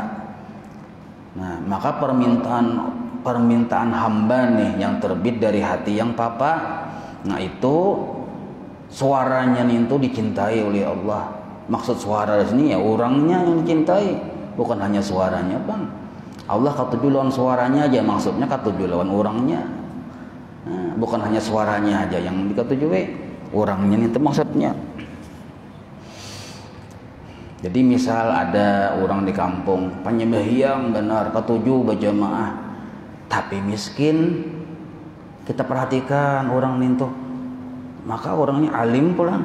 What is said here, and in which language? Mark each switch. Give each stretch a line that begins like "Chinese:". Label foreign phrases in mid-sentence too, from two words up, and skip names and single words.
Indonesian: Nah, maka permintaan hamba nih yang terbit dari hati yang papa, nah itu suaranya itu dicintai oleh Allah. Maksud suara di sini ya orangnya yang dicintai, bukan hanya suaranya, Bang.
Banjar: Allah ketujuh lawan suaranya aja, maksudnya ketujuh lawan orangnya.
Indonesian: Nah, bukan hanya suaranya aja yang diketujuhi, orangnya itu maksudnya.
Banjar: Jadi misal ada orang di kampung penyembahyang benar ketujuh berjamaah, tapi miskin, kita perhatikan orang itu, maka orangnya alim pulang.